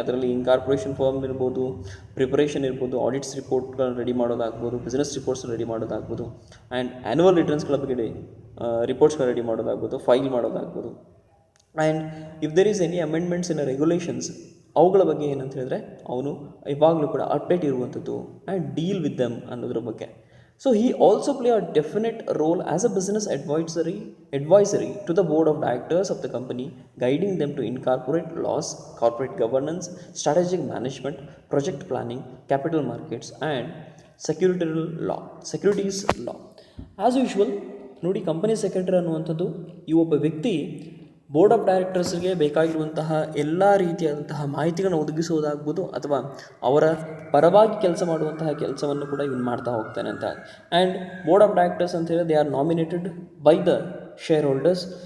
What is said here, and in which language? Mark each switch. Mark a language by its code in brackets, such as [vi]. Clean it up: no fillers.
[kn] ಅದರಲ್ಲಿ incorporation form ಇರ್ಬೋದು, preparation ಇರ್ಬೋದು, audits ರಿಪೋರ್ಟ್ಗಳನ್ನ ready ಮಾಡೋದಾಗ್ಬೋದು, business ರಿಪೋರ್ಟ್ಸ್ನ ready ಮಾಡೋದಾಗ್ಬೋದು, and annual ರಿಟರ್ನ್ಸ್ಗಳ ಬಗ್ಗೆ ರಿಪೋರ್ಟ್ಸ್ಗಳನ್ನ ready ಮಾಡೋದಾಗ್ಬೋದು, file ಮಾಡೋದಾಗ್ಬೋದು. [en] and if there is any amendments in regulations [kn] ಅವುಗಳ ಬಗ್ಗೆ ಏನಂತ ಹೇಳಿದ್ರೆ ಅವನು ಇವಾಗಲೂ ಕೂಡ ಅಪ್ಡೇಟ್ ಇರುವಂಥದ್ದು [en] and deal with them [kn] ಅನ್ನೋದ್ರ ಬಗ್ಗೆ. [en] So he also play a definite role as a business advisory to the board of directors of the company, guiding them to incorporate laws, corporate governance, strategic management, project planning, capital markets and securities law. As usual, [kn] ನೋಡಿ company secretary ಅನ್ನುವಂಥದ್ದು ಈ ಒಬ್ಬ ವ್ಯಕ್ತಿ board of ಡೈರೆಕ್ಟರ್ಸ್ಗೆ ಬೇಕಾಗಿರುವಂತಹ ಎಲ್ಲ ರೀತಿಯಾದಂತಹ ಮಾಹಿತಿಗಳನ್ನು ಒದಗಿಸುವುದಾಗ್ಬೋದು ಅಥವಾ ಅವರ ಪರವಾಗಿ ಕೆಲಸ ಮಾಡುವಂತಹ ಕೆಲಸವನ್ನು ಕೂಡ ಇವನು ಮಾಡ್ತಾ ಹೋಗ್ತಾನೆ ಅಂತ. [en] and board of directors [kn] ಅಂತ ಹೇಳಿದ್ರೆ [en] They are nominated by the shareholders.